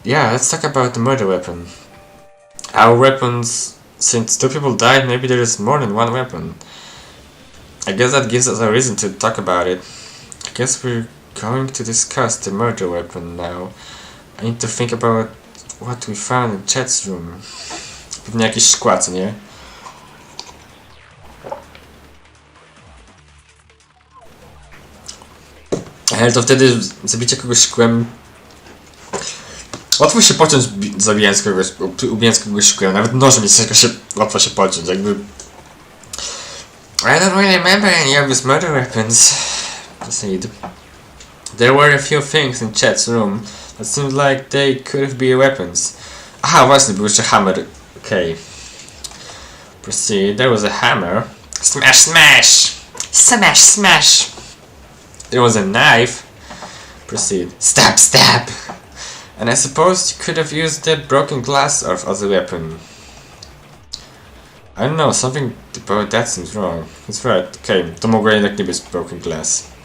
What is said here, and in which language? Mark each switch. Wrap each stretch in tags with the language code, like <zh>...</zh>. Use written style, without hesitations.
<en>Yeah, let's talk about the murder weapon. Our weapons, since 2 people died, maybe there is more than 1 weapon. I guess that gives us a reason to talk about it. I guess we're going to discuss the murder weapon now. I need to think about what we found in Chet's room.</en> <pl>Pewnie jakieś szkła, co nie? Ale to wtedy zabicie kogoś szkłem... Łatwo się pociąć ubijając kogoś szkłem. Nawet nożem jest jakoś łatwo się pociąć, jakby...</pl> <en>I don't really remember any of his murder weapons. Proceed. There were a few things in Chet's room that seemed like they could be weapons.</en> <pl>Aha, właśnie, był jeszcze hammer.</pl> <en>Okay. Proceed. There was a hammer. Smash, smash! Smash, smash! There was a knife. Proceed. Stab, stab! And I suppose you could have used the broken glass as a weapon. I don't know, something about that seems wrong. That's right.</en> <pl>Okay, to mogło jednak nie być</pl> <en>broken glass.</en>